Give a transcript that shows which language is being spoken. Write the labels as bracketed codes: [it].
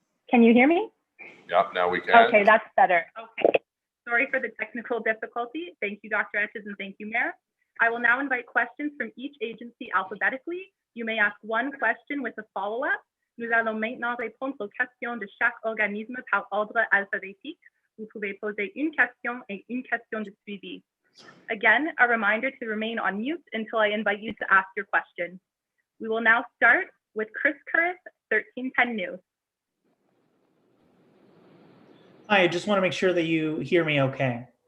[en] Can you hear me? Yeah, now we can. Okay, that's better. Okay. Sorry for the technical difficulty. Thank you, Dr. Etches, and thank you, Mayor. I will now invite questions from each agency alphabetically. You may ask one question with a follow-up. [fr] Nous allons maintenant répondre aux questions de chaque organisme par ordre alphabétique. Vous pouvez poser une question et une question de suivi. [en] Again, a reminder to remain on mute until I invite you to ask your question. We will now start with Chris Curris, 1310 News. Hi, I just want to make sure that you hear me okay.